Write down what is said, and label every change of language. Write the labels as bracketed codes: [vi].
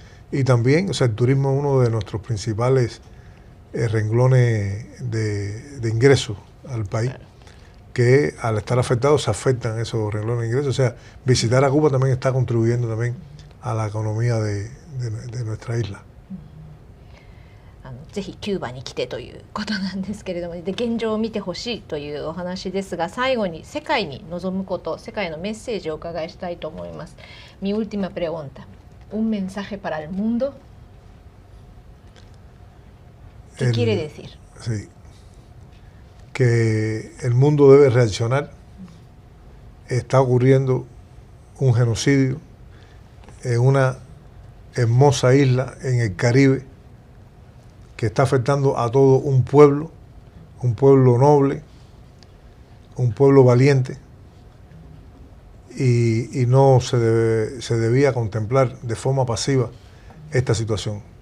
[es] Y también, o sea, el turismo es uno de nuestros principales renglones de ingresos al país, que al estar afectados se afectan esos renglones de ingresos. O sea, visitar a Cuba también está contribuyendo también a la economía de nuestra isla. [ja] ぜひキューバに来てということなんですけれども、で現状を見てほしいというお話ですが、最後に世界に望むこと、世界のメッセージをお伺いしたいと思います。 [es] Mi última pregunta, un mensaje para el mundo. ¿Qué quiere decir? Sí, que el mundo debe reaccionar. Está ocurriendo un genocidio en una hermosa isla en el Caribe, que está afectando a todo un pueblo noble, un pueblo valiente, y no se debía contemplar de forma pasiva esta situación.